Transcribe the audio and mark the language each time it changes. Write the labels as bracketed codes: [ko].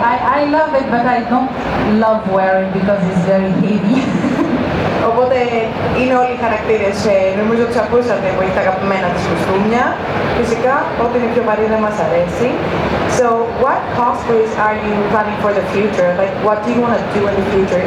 [en] I love it, but I don't love wearing because it's very heavy. [el] Οπότε είναι όλοι οι χαρακτήρες, νομίζω τους ακούσατε που έχει τα αγαπημένα της κοστούμια. Φυσικά, ό,τι είναι πιο βαρύ δεν μας αρέσει. [en] So, what cosplays are you planning for the future? Like, what do you want to do in the future?